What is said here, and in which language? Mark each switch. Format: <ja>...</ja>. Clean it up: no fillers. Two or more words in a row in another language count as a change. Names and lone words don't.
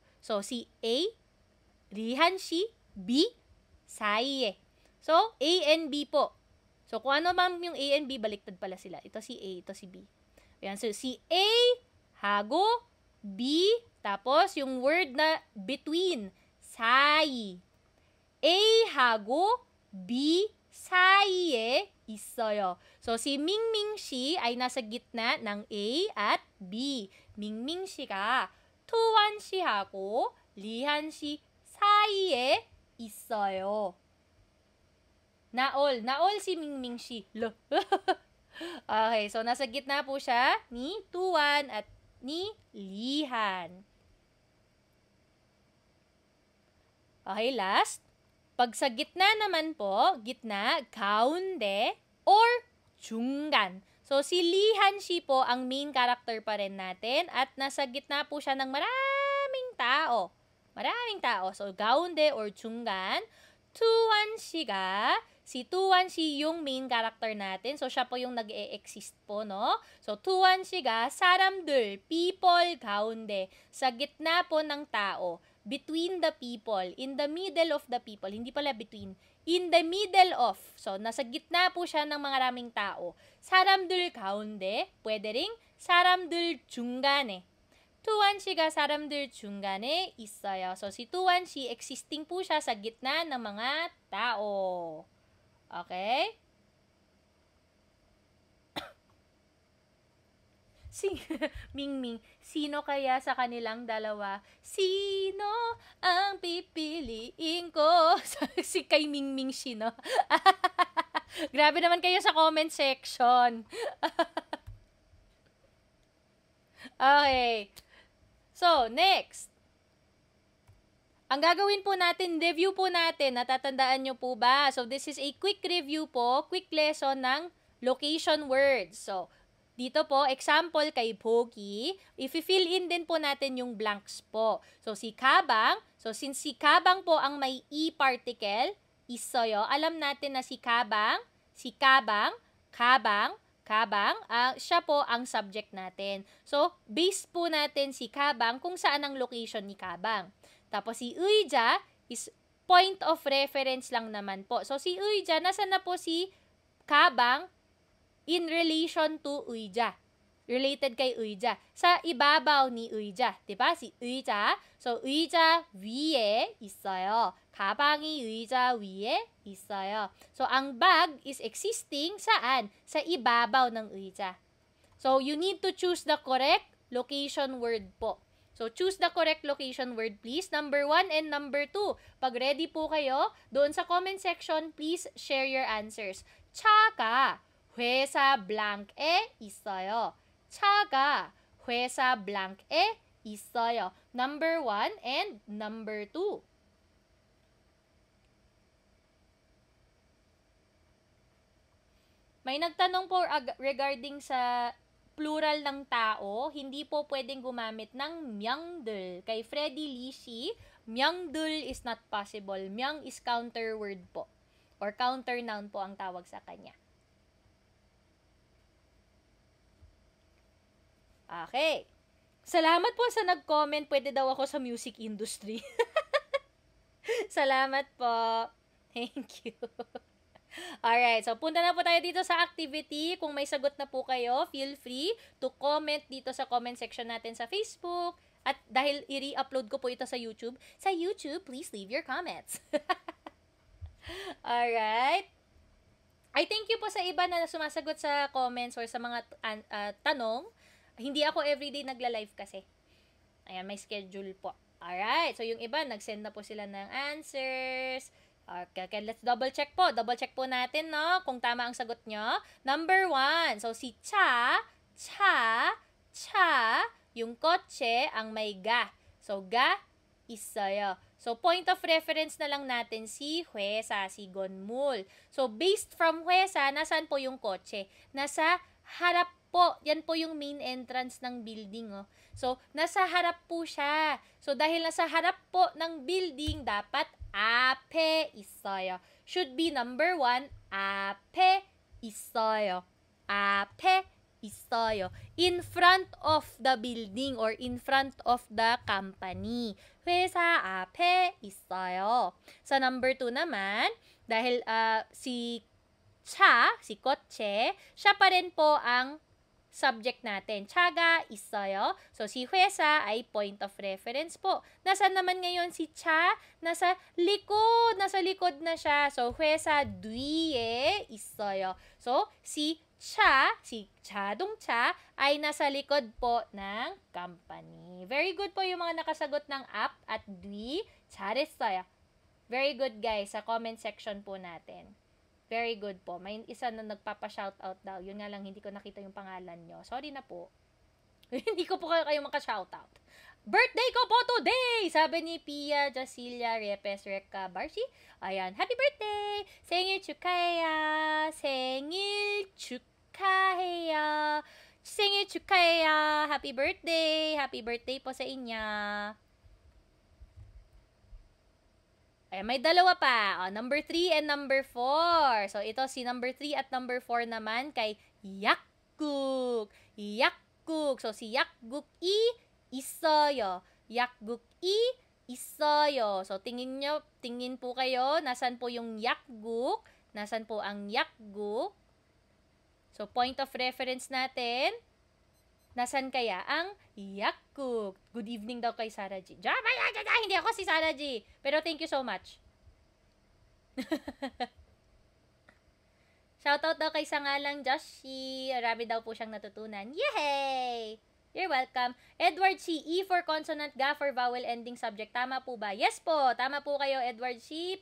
<tl>So, si A, Lihan Shi, B, 사이에. So, A and B po. So, kung ano man yung A and B, baliktad pala sila. Ito si A, ito si B. Ayan, so, si A, hago, B, tapos yung word na between,</tl> <ko>사이. A, hago, B, 사이에 있어요.</ko> <tl>So, si Mingming Shi ay nasa gitna ng A at B.</tl> <ko>Mingming Shi가 투원 씨하고 리한 씨 사이에 있어요.</ko> <tl>Naol si Mingming Shi. Okay, so nasa gitna po siya ni Tuan at ni Lihan.</tl> <en>Okay, last.</en> <tl>Pag sa gitna naman po, gitna, 가운데, or 중간. So, si Lihan Shi po ang</tl> <en>main character</en> <tl>pa rin natin at nasa gitna po siya ng maraming tao. Maraming tao. So,</tl> <ko>가운데 or 중간. Tuan Shi가,</ko> <tl>si Tuan Shi yung</tl> <en>main character</en> <tl>natin. So, siya po yung nag-e-exist po, no? So,</tl> <ko>Tuan Shi가 사람들,</ko> <en>people,</en> <ko>가운데.</ko> <tl>Sa gitna po ng tao.</tl> <en>Between the people, in the middle of the people,</en> <tl>hindi pala between,</tl> <en>in the middle of.</en> <tl>So, nasa gitna po siya ng mga raming tao.</tl> <ko>사람들 가운데,</ko> <tl>pwede ring</tl> <ko>사람들 중간에. Tuan Shi가 사람들 중간에 있어요.</ko> <tl>So, si Tuan Shi, existing po siya sa gitna ng mga tao. Okay? Mingming, sino kaya sa kanilang dalawa? Sino ang pipiliin ko? Si kay Mingming Shi, no? Grabe naman kayo sa</tl> <en>comment section.</en> <tl>Okay. So, next. Ang gagawin po natin, review po natin. Natatandaan nyo po ba?</tl> <en>So, this is a quick review</en> <tl>po,</tl> <en>quick lesson ng location words.</en> <tl>So, dito po, example kay Pogi, i-</tl> <en>fill in</en> <tl>din po natin yung blanks po. So, si Kabang, so since si Kabang po ang may E particle, 있어요. Alam natin na si Kabang, siya po ang subject natin. So, base po natin si Kabang kung saan ang location ni Kabang. Tapos si Uija is</tl> <en>point of reference</en> <tl>lang naman po. So, si Uija, nasa na po si Kabang</tl> <en>in relation to</en> <tl>Uija. Related kay Uija. Sa ibabaw ni Uija. Diba? Si Uija.</tl> <ko>So, Uija 위에 있어요. 가방이 의자 위에 있어요.</ko> <tl>So, ang bag</tl> <en>is existing</en> <tl>saan? Sa ibabaw ng Uija.</tl> <en>So, you need to choose the correct location word po. So, choose the correct location word, please. Number 1 and number 2.</en> <tl>Pag ready po kayo, doon sa</tl> <en>comment section, please share your answers.</en> <ko>차가 회사 blank에 있어요. 차가 회사 blank에 있어요.</ko> <en>Number 1 and number 2.</en> <tl>May nagtanong po regarding sa plural ng tao, hindi po pwedeng gumamit ng 명들. Kay Freddy Lishi,</tl> <en>명들 is not possible. 명 is counter word po.</en> <tl>Or counter noun po ang tawag sa kanya.</tl> <en>Okay.</en> <tl>Salamat po sa nag-comment. Pwede daw ako sa</tl> <en>music industry.</en> <tl>Salamat po.</tl> <en>Thank you.</en> <tl>Alright, so punta na po tayo dito sa activity. Kung may sagot na po kayo,</tl> <en>feel free to comment</en> <tl>dito sa</tl> <en>comment section</en> <tl>natin sa Facebook. At dahil i-re-upload ko po ito sa YouTube,</tl> <en>please leave your comments.</en> <tl>Alright.</tl> <en>I thank you</en> <tl>po sa iba na sumasagot sa comments or sa mga tanong. Hindi ako everyday nagla-live kasi. Ayan, may schedule po. Alright, so yung iba, nag-send na po sila ng answers.</tl> <en>Okay, let's double check po. Double check</en> <tl>po natin, no? Kung tama ang sagot nyo. Number 1. So, si cha, yung kotse ang may ga.</tl> <ko>So, 가, 있어요.</ko> <tl>So,</tl> <en>point of reference</en> <tl>na lang natin si Huesa, si Gonmul. So,</tl> <en>based from</en> <tl>Huesa, nasaan po yung kotse? Nasa harap po. Yan po yung</tl> <en>main entrance</en> <tl>ng building, oh. So, nasa harap po siya. So, dahil nasa harap po ng building, dapat</tl> <ko>앞에 있어요.</ko> <en>Should be number 1,</en> <ko>앞에 있어요. 앞에 있어요.</ko> <en>In front of the building or in front of the company.</en> <ko>회사 앞에 있어요.</ko> <tl>Sa number 2 naman, dahil si kotse, siya pa rin po ang subject natin.</tl> <ko>차가 있어요.</ko> <tl>So, si 회사 ay</tl> <en>point of reference</en> <tl>po. Nasaan naman ngayon si cha? Nasa likod. Nasa likod na siya. So,</tl> <ko>회사 뒤에 있어요.</ko> <tl>So, si 자동차 ay nasa likod po ng company.</tl> <en>Very good</en> <tl>po yung mga nakasagot ng up at 뒤. 잘했어요.</tl> <en>Very good guys</en> <tl>sa</tl> <en>comment section</en> <tl>po natin.</tl> <en>Very good po.</en> <tl>May isa na nagpapa-shoutout daw. Yun nga lang, hindi ko nakita yung pangalan nyo. Sorry na po. Hindi ko po kayo maka-shoutout. Birthday ko po today! Sabi ni Pia Jacilia Repes Reka Barsi.</tl> <en>Ayan. Happy birthday!</en> <ko>생일 축하해요. 생일 축하해요. 생일 축하해요.</ko> <en>Happy birthday! Happy birthday</en> <tl>po sa inyo. Ay, may dalawa pa. Number 3 and number 4. So, ito si number 3 at number 4 naman kay Yakguk. Yakguk. So, si</tl> <ko>약국 있어요. 약국 있어요.</ko> <tl>So, tingin po kayo, nasan po yung Yakguk? Nasan po ang Yakguk? So, point of reference natin, nasan kaya ang Yakguk?</tl> <en>Good evening</en> <tl>daw kay Sarah G. Hindi ako si Sarah G. Pero</tl> <en>thank you so much.</en> <tl>Shoutout daw kay Sangalang Joshi. Marami daw po siyang natutunan.</tl> <en>Yay! You're welcome. Edward C. E for consonant, ga for vowel ending subject.</en> <tl>Tama po ba? Yes po. Tama po kayo, Edward C.</tl>